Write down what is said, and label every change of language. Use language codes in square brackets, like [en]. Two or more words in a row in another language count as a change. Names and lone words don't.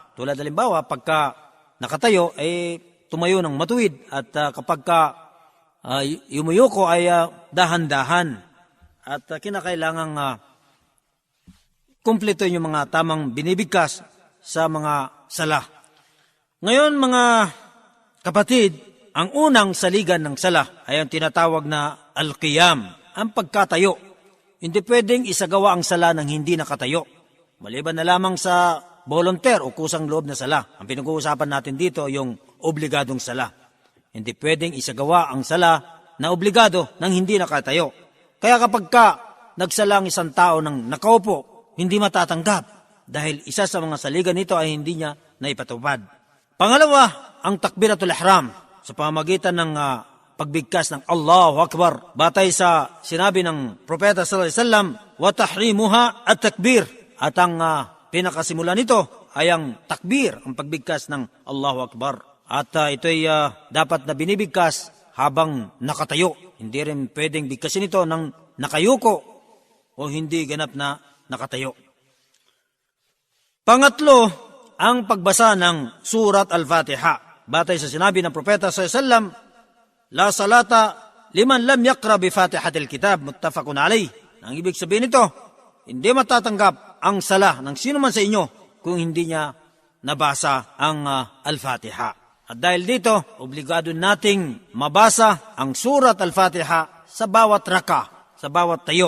[tl] Tulad halimbawa, pagka nakatayo, ay tumayo ng matuwid at kapag yumuyuko ay dahan-dahan at kinakailangang kumpleto yung mga tamang binibigkas sa mga sala. Ngayon mga kapatid, ang unang saligan ng sala ay ang tinatawag na al-qiyam, ang pagkatayo. Hindi pwedeng isagawa ang sala ng hindi nakatayo, maliban na lamang sa volunteer o kusang loob na sala. Ang pinag-uusapan natin dito yung obligadong sala. Hindi pwedeng isagawa ang sala na obligado ng hindi nakatayo. Kaya kapag nagsalang isang tao ng nakaupo, hindi matatanggap dahil isa sa mga saligan nito ay hindi niya naipatupad. Pangalawa, ang [ar] تكبيرة الإحرام [tl] sa pamamagitan ng pagbigkas ng [ar] الله أكبر. [tl] Batay sa sinabi ng propeta [ar] صلى الله عليه وسلم، وتحريمها التكبير. [tl] At ang pinakasimula nito ay ang takbir, ang pagbigkas ng [ar] الله أكبر. [tl] At ito'y dapat na binibigkas habang nakatayo. Hindi rin pwedeng bigkasin ito ng nakayuko o hindi ganap na nakatayo. Pangatlo, ang pagbasa ng Surat Al-Fatiha. Batay sa sinabi ng propeta [ar] صلى الله عليه وسلم، لا صلاة لمن لم يقرأ بفاتحة الكتاب، متفق عليه. [tl] Ang ibig sabihin nito, hindi matatanggap ang sala ng sino man sa inyo kung hindi niya nabasa ang Al-Fatiha. At dahil dito, obligado nating mabasa ang Surat Al-Fatiha sa bawat raka, sa bawat tayo.